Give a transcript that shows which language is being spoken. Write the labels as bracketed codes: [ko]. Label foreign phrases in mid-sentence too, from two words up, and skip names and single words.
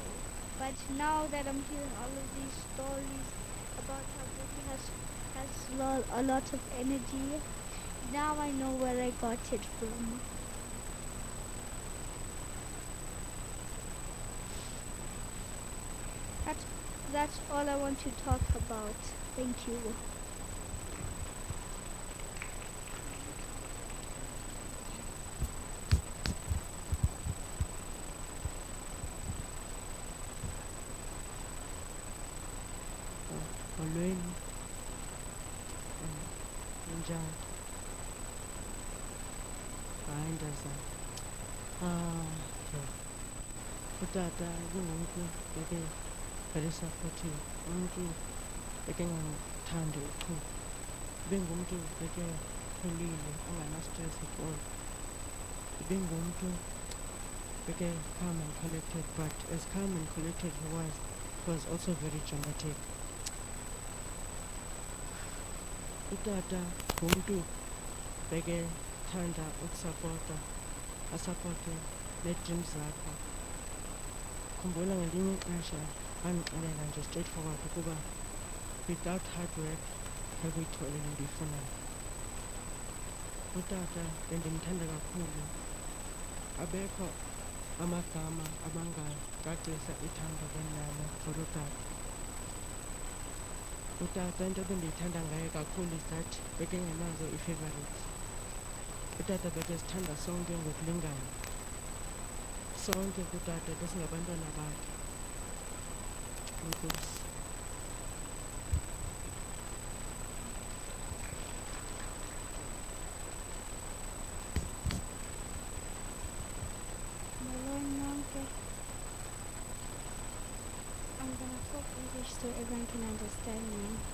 [en] But now that I'm hearing all of these stories about how Daddy has a lot of energy, now I know where I got it from. That's all I want to talk about. Thank you. [xh] Molweni. Njani? Hayi ndazana. Utata ibingumuntu beke [en] very supportive. [xh] Umuntu beke ngangothanda uchuku. Ibingumuntu beke pholile, ongana- [en] stress at all. [xh] Ibingumuntu beke [en] calm and collected, but as calm and collected he was also very dramatic. [xh] utata ngumntu bekethanda ukusapota, asapote nee-dreams zakho. Khumbula ngelinye ixesha wandixelela nje straightforward ukuba [en] without hard work [xh] akuyitholi le nto uyifunayo. Utata bendimthanda kakhulu, abekho amagama abangacacisa ithando lendalo for utata. Utata into ebendiyithanda ngaye kakhulu [en] is that [xh] bekengenazo ii-favorites. Utata bekesithanda sonke ngokulingana, sonke kutata besingabantwana bakhe. Enkosi. [en] I'm gonna talk English so everyone can understand me.